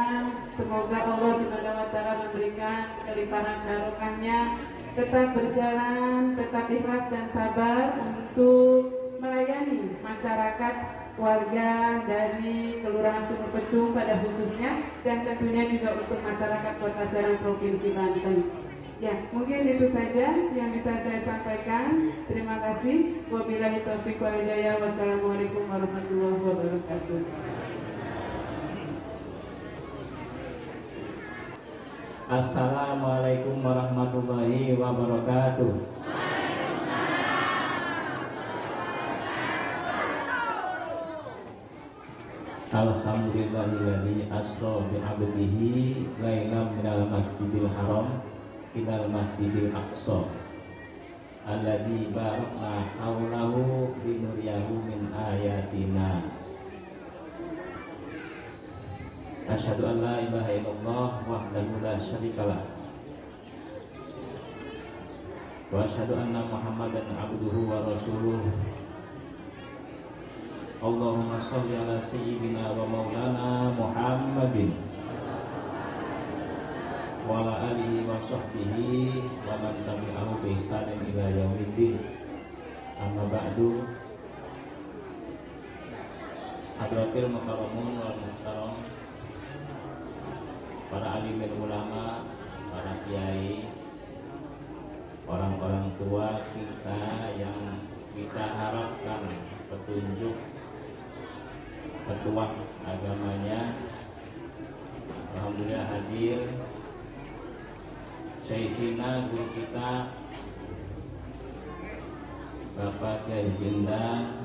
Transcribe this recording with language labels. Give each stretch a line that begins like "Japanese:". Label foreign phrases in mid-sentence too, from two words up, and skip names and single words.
Indonesian: Semoga Allah
Arabic: سبحانه وتعالى
Indonesian: memberikan kelimpahan barokahnya, tetap berjalan, tetap ikhlas dan sabar untuk melayani masyarakat warga dari Kelurahan Sumur Pecung pada khususnya, dan tentunya juga untuk masyarakat Kota Serang Provinsi Banten. Ya, mungkin itu saja yang bisa saya sampaikan. Terima kasih.
Arabic: وبالله التوفيق والهداية. والسلام عليكم ورحمة الله وبركاته. السلام عليكم ورحمة الله وبركاته. الحمد لله الذي أسرى بعبده ليلا من المسجد الحرام إلى المسجد الأقصى الذي باركنا حوله لنريه من آياتنا. أشهد أن لا إله إلا الله وحده لا شريك له وأشهد أن محمدا عبده ورسوله. اللهم صل على سيدنا ومولانا محمد وعلى آله وصحبه ومن تبعه بإحسان إلى يوم الدين. أما بعد. حضرات المكرمون والمحترم, para عالم العلماء,
Indonesian: para kiai, orang-orang tua kita yang kita harapkan petunjuk petuah agamanya. Alhamdulillah hadir Syekhina, guru kita Bapak Kiai Jinda.